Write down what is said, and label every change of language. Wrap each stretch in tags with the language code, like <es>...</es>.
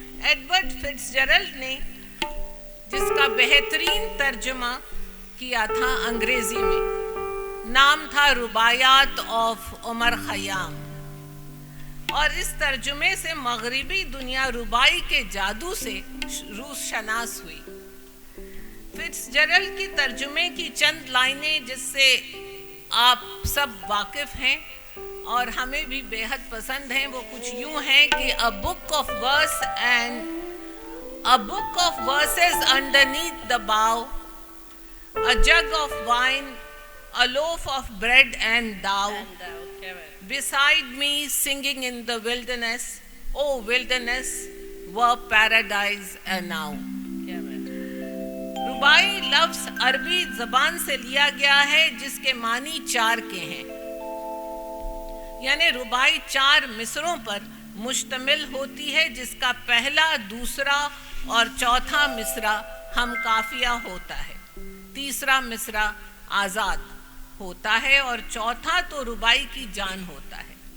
<hi>Edward फिट्जजेरल्ड ने जिसका बेहतरीन तर्जुमा किया था अंग्रेजी में, नाम था रुबायात ऑफ उमर खयाम, और इस तर्जुमे से मगरिबी दुनिया रुबाई के जादू से रूस शनास हुई। फिट्जजेरल्ड की तर्जुमे की चंद लाइनें जिससे आप सब वाकिफ हैं और हमें भी बेहद पसंद हैं, वो कुछ यूं हैं कि</hi> <en>A book of verse and a book of verses underneath the bough, a jug of wine, a loaf of bread and thou, beside me singing in the wilderness, oh wilderness, were paradise enow.</en> <hi>रुबाई लफ्ज अरबी जबान से लिया गया है जिसके मानी चार के हैं, यानी रुबाई चार मिसरों पर मुश्तमिल होती है, जिसका पहला, दूसरा और चौथा मिसरा हम काफिया होता है, तीसरा मिसरा आज़ाद होता है और चौथा तो रुबाई की जान होता है।</hi>